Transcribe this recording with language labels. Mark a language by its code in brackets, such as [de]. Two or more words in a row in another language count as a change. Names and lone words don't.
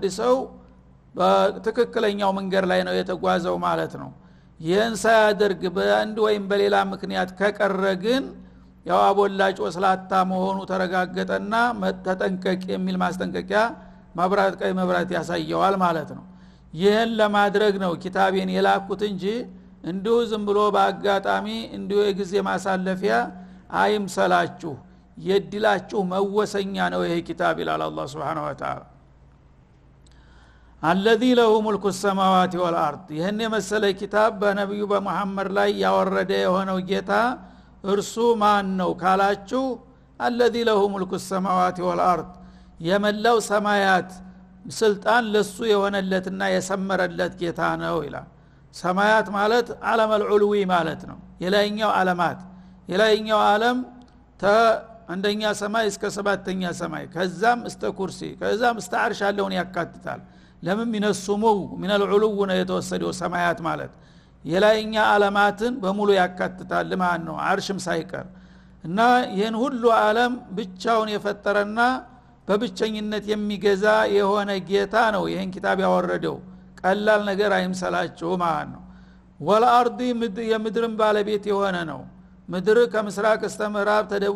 [am] ሰው በትክክለኛው መንገድ ላይ ነው የተጓዘው ማለት ነው ይሄን ሳያደርግ በአንድ ወይም በሌላ ምክንያት ከቀረ ግን ያው አቦላጭ ወስላታ መሆኑ ተረጋገጠና ተጠንቀቅ የሚል ማስጠንቀቂያ ማብራት ቀይ መብራት ያሳየዋል ማለት ነው ይሄን ለማድረግ ነው ኪታቤን የላኩት እንጂ እንዲሁ ዝም ብሎ በአጋጣሚ እንዲሁ የጊዜ ማሳለፊያ አይምሰላችሁ የድላችሁ መወሰኛ ነው ይሄ ኪታብ ይላል አላህ [ar] سبحانه وتعالى الذي له ملك السماوات والارض [am] ይሄን የመሰለ ኪታብ በነብዩ በመሐመድ ላይ ያወረደ የሆነው ጌታ እርሱ ማን ነው ካላችሁ [ar] الذي له ملك السماوات والارض [am] የመላው ሰማያት ስልጣን ለሱ የሆነለትና የሰመረለት ጌታ ነው ይላል ሰማያት ማለት ዓለም العلوي ማለት ነው የላይኛው ዓለማት የላይኛው ዓለም አንደኛ ሰማይ እስከ ሰባተኛ ሰማይ ከዛም እስከ ኩርሲ ከዛም እስከ አርሽ ያለውን ያካትታል ለምን ይነሱሙ [ar] من العلو [am] ነው የተወሰደው ሰማያት ማለት የላይኛ ዓለማትን በሙሉ ያካትታል ማለት ነው አርሽም ሳይቀር እና ይሄን ሁሉ ዓለም ብቻውን የፈጠረና በብቸኝነት የሚገዛ የሆነ ጌታ ነው ይሄን ኪታብ ያወረደው ቀላል ነገር አይምሰላችሁ ማለት ነው ወልአርዲ የምድርን ባለቤት የሆነ ነው ምድር ከምስራቅ እስከ ምዕራብ ተደቡብ